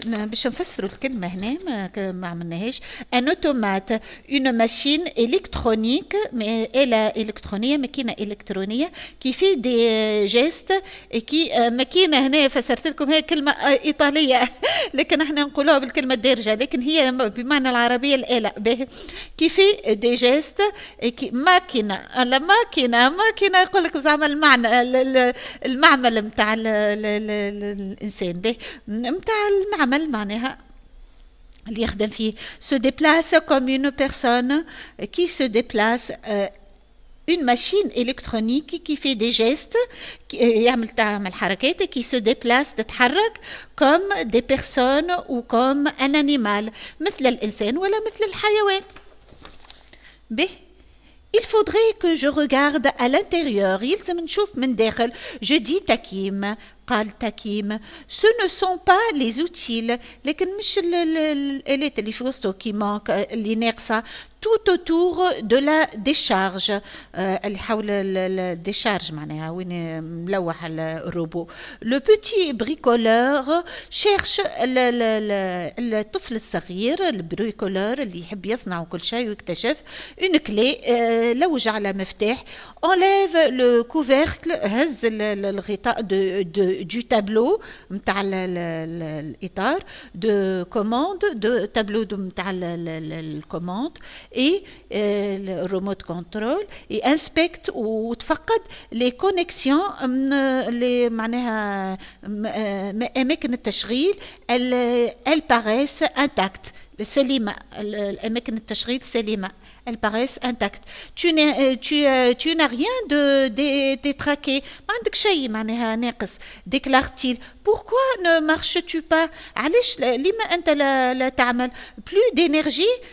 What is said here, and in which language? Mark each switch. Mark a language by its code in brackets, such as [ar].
[ar] باش نفسروا الكلمة هنا ما عملناهاش. [fr] Un automate, une machine électronique, mais électronique, [ar] ماكينة إلكترونية [fr] qui fait des gestes et qui [ar] ماكينة هنا فسرت لكم هي كلمة إيطالية لكن احنا نقولوها بالكلمة الدارجة لكن هي بمعنى العربية الآلة باهي. [fr] qui fait des gestes et qui [ar] ماكينة يقول لك زعما المعنى المعمل متاع الإنسان باهي متاع المعمل معناها اللي يخدم فيه [fr] se déplace comme une personne qui se déplace une machine électronique qui fait des gestes [ar] تعمل حركات [fr] qui se déplace [ar] تتحرك [fr] comme des personnes ou comme un animal [ar] مثل الإنسان ولا مثل الحيوان. [fr] به Il faudrait que je regarde à l'intérieur. [ar] يلزم نشوف من داخل. [fr] Je dis Takim. [ar] قال تاكيم [fr] ce ne sont pas les outils [ar] لكن مش الآلات اللي في وسطه [fr] qui manque [ar] اللي ناقصة [fr] tout autour de la décharge [ar] اللي حول الديشارج معناها وين ملوح الروبو. [fr] Le petit bricoleur cherche [ar] الطفل الصغير البريكولور اللي يحب يصنع كل شيء ويكتشف [fr] une clé [ar] لوج على مفتاح [fr] enlève le couvercle [ar] هز الغطاء [fr] du tableau [ar] متاع الإطار [fr] de commande de tableau [ar] متاع الكوماند [fr] et le remote control et inspecte [ar] وتفقد [fr] les connexions [ar] اللي معناها أماكن التشغيل [fr] elles paraissent intactes [ar] سليمة الأماكن التشغيل سليمة [fr] elles paraissent intactes. Tu n'as rien de détraqué. [ar] ما عندك شيء معناها ناقص. [fr] Déclare-t-il. Pourquoi ne marches-tu pas? [ar] علاش لما أنت لا تعمل؟ [fr] Plus d'énergie.